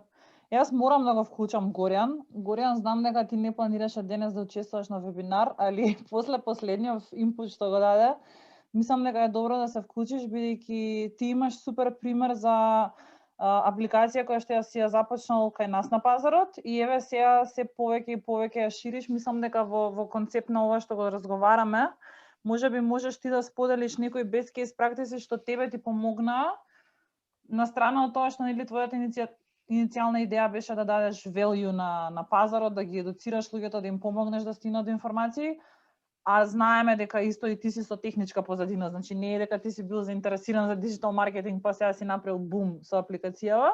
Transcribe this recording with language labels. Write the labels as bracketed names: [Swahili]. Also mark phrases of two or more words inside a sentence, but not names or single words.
[Macedonian] Јас морам да го вклучам Горјан. Горјан, знам дека ти не планираше денес да учествуваш на вебинар, али после последниот инпут што го даде, мислам дека е добро да се вклучиш, бидејќи ти имаш супер пример за апликација која што ја си ја започнал кај нас на пазарот и еве сега се повеќе и повеќе ја шириш. Мислам дека во концепт на ова што го разговараме, можеби можеш ти да споделиш некои [English] best case practices [Macedonian] што тебе ти помогнаа на страна од тоа што нели твојата иницијална идеја беше да дадеш value на пазарот, да ги едуцираш луѓето, да им помогнеш да стигнат до информации, а знаеме дека исто и ти си со техничка позадина, значи не е дека ти си бил заинтересиран за [English] digital marketing [Macedonian] па сега си направил бум со апликацијава.